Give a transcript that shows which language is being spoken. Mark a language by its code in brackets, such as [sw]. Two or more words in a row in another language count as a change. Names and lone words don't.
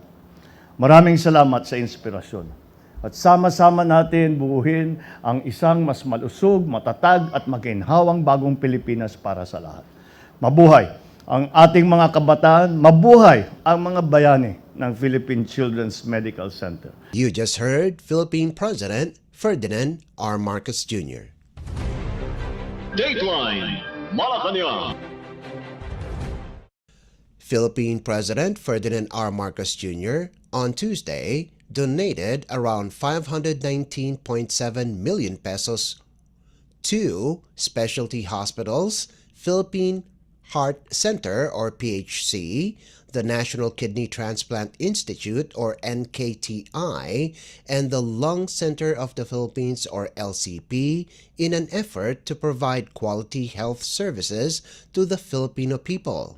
[tl] Maraming salamat sa inspirasyon. At sama-sama natin buuhin ang isang mas malusog, matatag at maginhawang bagong Pilipinas para sa lahat. Mabuhay ang ating mga kabataan, mabuhay ang mga bayani ng Philippine Children's Medical Center. [en] You just heard Philippine President Ferdinand R. Marcos Jr. Dateline Malacañang. Philippine President Ferdinand R. Marcos Jr. on Tuesday donated around 519.7 million pesos to specialty hospitals, Philippine Heart Center or PHC, the National Kidney Transplant Institute or NKTI, and the Lung Center of the Philippines or LCP in an effort to provide quality health services to the Filipino people.